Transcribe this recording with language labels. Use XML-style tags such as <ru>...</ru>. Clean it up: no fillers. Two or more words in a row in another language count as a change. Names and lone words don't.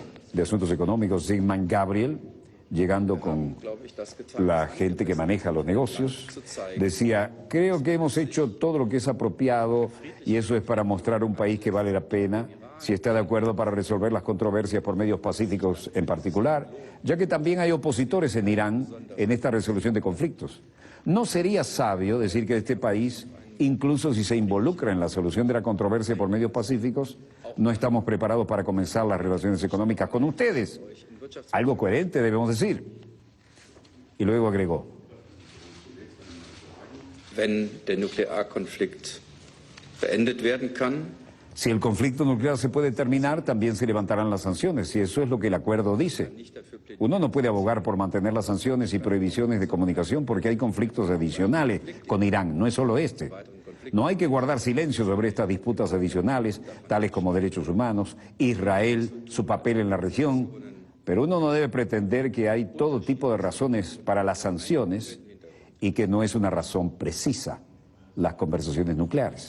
<es>de Asuntos Económicos, Sigmar Gabriel, llegando con la gente que maneja los negocios, decía, creo que hemos hecho todo lo que es apropiado y eso es para mostrar un país que vale la pena si está de acuerdo para resolver las controversias por medios pacíficos en particular, ya que también hay opositores en Irán en esta resolución de conflictos. No sería sabio decir que este país, incluso si se involucra en la solución de la controversia por medios pacíficos, no estamos preparados para comenzar las relaciones económicas con ustedes. Algo coherente debemos decir. Y luego agregó:</es> <de>wenn der Nuklearkonflikt beendet werden kann,</de> <es>si el conflicto nuclear se puede terminar, también se levantarán las sanciones, y eso es lo que el acuerdo dice. Uno no puede abogar por mantener las sanciones y prohibiciones de comunicación porque hay conflictos adicionales con Irán, no es solo este. No hay que guardar silencio sobre estas disputas adicionales, tales como derechos humanos, Israel, su papel en la región, pero uno no debe pretender que hay todo tipo de razones para las sanciones y que no es una razón precisa las conversaciones nucleares.</es>